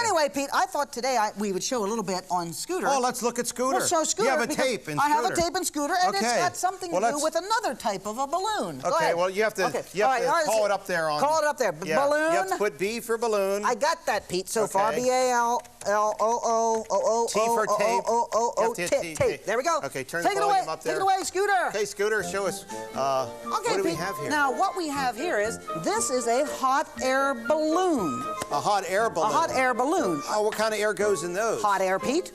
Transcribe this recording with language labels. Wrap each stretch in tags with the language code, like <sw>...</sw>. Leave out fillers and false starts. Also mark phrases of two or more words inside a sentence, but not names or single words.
<en>anyway, Pete, I thought today we would show a little bit on Scooter. Oh, let's look at Scooter. We'll show Scooter. You have a because tape in I have a Scooter. tape in Scooter, and it's Okay. got something Well, to do let's- with another type of a balloon. Go Okay, ahead. well, you have to, Okay. you have All right, to all right, call it up there on... Call it up there. Yeah. Balloon. You have to put B for balloon. I got that, Pete, so far. Okay. B-A-L-L-O-O-O-O-O. T for tape. You O-O-O-O-O. have to hit T. Tape. There we go. Okay, turn the Take it volume away. up there. Take it away, Scooter. Okay, Scooter, show us. Okay, what do we Pete. have here? Now, what we have here is, this is a hot air balloon. A hot air balloon. A hot air balloon. Oh, what kind of air goes in those? Hot air, Pete.</en>